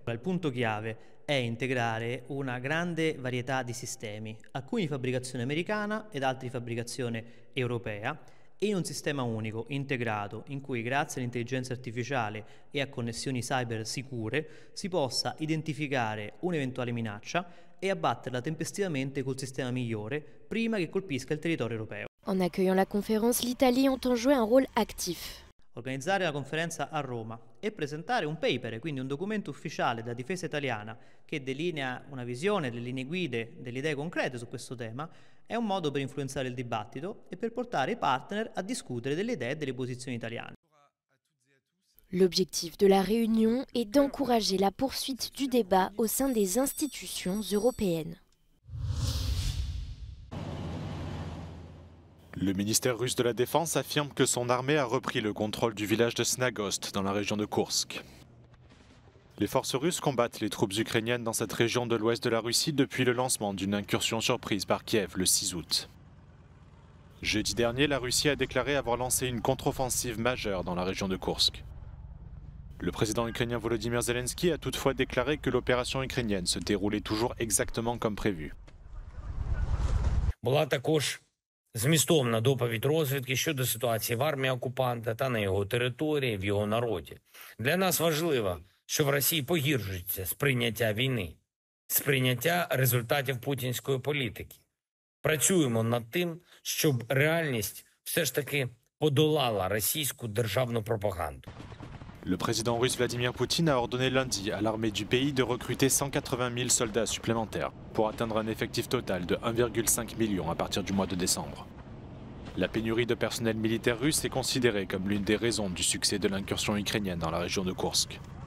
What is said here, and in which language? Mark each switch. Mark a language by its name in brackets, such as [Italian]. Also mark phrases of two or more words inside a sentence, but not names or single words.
[Italian] Il punto chiave è integrare una grande varietà di sistemi, alcuni di fabbricazione americana ed altri di fabbricazione europea, in un sistema unico, integrato, in cui grazie all'intelligenza artificiale e a connessioni cyber sicure si possa identificare un'eventuale minaccia e abbatterla tempestivamente col sistema migliore prima che colpisca il territorio europeo. [French] En accueillant la conférence, l'Italie entend jouer un rôle actif. [Italian] Organizzare la conferenza a Roma e presentare un paper, quindi un documento ufficiale della difesa italiana che delinea una visione, delle linee guide, delle idee concrete su questo tema, è un modo per influenzare il dibattito e per portare i partner a discutere delle idee e delle posizioni italiane. [French] L'objectif de la réunion est d'encourager la poursuite du débat au sein des institutions européennes. Le ministère russe de la Défense affirme que son armée a repris le contrôle du village de Snagost dans la région de Koursk. Les forces russes combattent les troupes ukrainiennes dans cette région de l'ouest de la Russie depuis le lancement d'une incursion surprise par Kiev le 6 août. Jeudi dernier, la Russie a déclaré avoir lancé une contre-offensive majeure dans la région de Koursk. Le président ukrainien Volodymyr Zelensky a toutefois déclaré que l'opération ukrainienne se déroulait toujours exactement comme prévu. [Ukrainian] Змістовна доповідь розвідки щодо ситуації в армії окупанта та на його території, в його народі. Для нас важливо, що в Росії погіршується сприйняття війни, сприйняття результатів путінської політики. Працюємо над тим, щоб реальність все ж таки подолала російську державну пропаганду. [French] Le président russe Vladimir Poutine a ordonné lundi à l'armée du pays de recruter 180 000 soldats supplémentaires pour atteindre un effectif total de 1,5 million à partir du mois de décembre. La pénurie de personnel militaire russe est considérée comme l'une des raisons du succès de l'incursion ukrainienne dans la région de Koursk.